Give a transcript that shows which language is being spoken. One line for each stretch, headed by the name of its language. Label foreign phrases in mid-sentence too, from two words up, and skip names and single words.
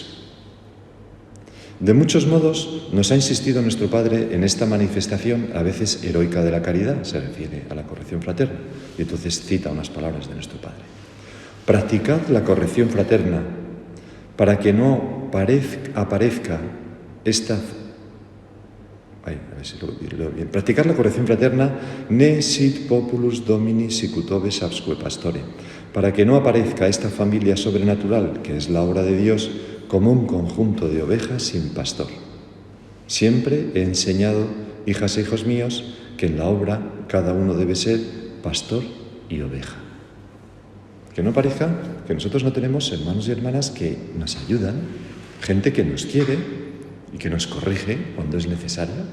Spanish: De muchos modos, nos ha insistido nuestro Padre en esta manifestación, a veces heroica de la caridad, se refiere a la corrección fraterna. Y entonces cita unas palabras de nuestro Padre. Practicad la corrección fraterna para que no aparezca esta... a ver si lo leo bien. Practicar la corrección fraterna
Latin: ne sit populus domini sicutobes absque pastore,
Spanish: para que no aparezca esta familia sobrenatural, que es la obra de Dios, como un conjunto de ovejas sin pastor. Siempre he enseñado, hijas e hijos míos, que en la obra cada uno debe ser pastor y oveja. Que no parezca que nosotros no tenemos hermanos y hermanas que nos ayudan, gente que nos quiere y que nos corrige cuando es necesario.